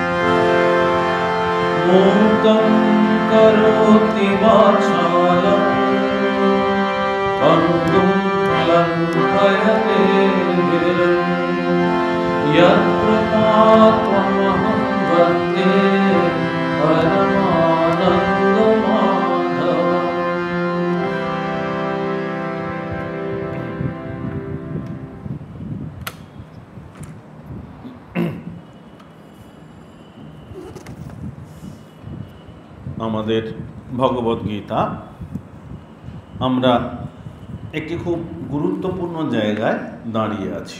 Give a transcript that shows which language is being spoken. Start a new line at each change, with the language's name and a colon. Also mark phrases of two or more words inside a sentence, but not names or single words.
Sanskrit: मूकं करोति वाचालं पङ्गुं लङ्घयते गिरिं यत्कृपात्वमहं वन्दे परमानन्दमाधवम्।
Bangla: আমাদের ভগবদ্গীতা আমরা একটি খুব গুরুত্বপূর্ণ জায়গায় দাঁড়িয়ে আছি।